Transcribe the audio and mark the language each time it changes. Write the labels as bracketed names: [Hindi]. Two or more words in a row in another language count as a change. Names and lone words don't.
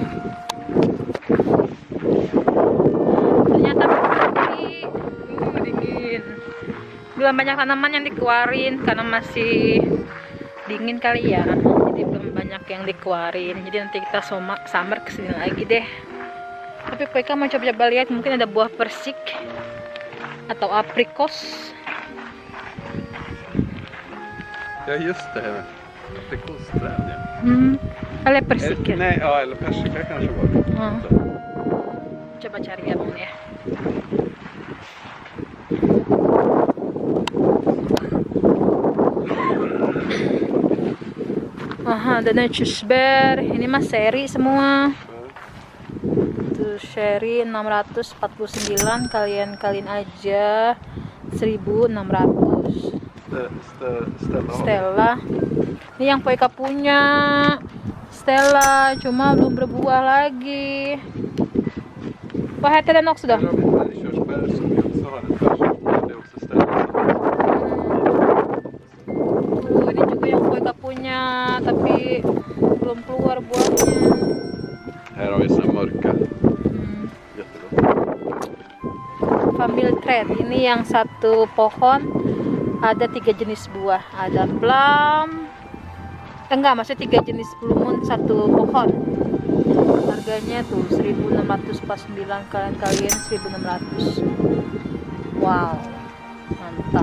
[Indonesian] Ternyata masih dingin. Belum banyak tanaman yang dikeluarin karena masih dingin kali ya. Jadi belum banyak yang dikeluarin. Jadi nanti kita summer kesini lagi deh. Tapi PK mau coba-coba lihat, mungkin ada buah persik atau aprikos. [Swedish] Ja just det. Aprikosträd ja. Eller persika. Nej, ja, eller persika kanske var det. [Indonesian] Coba cari ya Bang ya. Aha, ada chusber. Ini mah seri semua. Tuh seri 649, kalian aja 1.600. Stella. Ini yang Poika punya. Stella, cuma belum berbuah lagi. [Swedish] Vad heter den också då? [Indonesian] Ini juga yang Poika punya, tapi belum keluar buahnya. [Swedish] Här har vi såna mörka. Jättebra. Familjeträd. [Indonesian] Ini yang satu pohon ada 3 jenis buah. Ada plum. Enggak, maksudnya 3 jenis plumun satu pohon. Harganya tuh 1.649, kalian 1.600. Wow, mantap.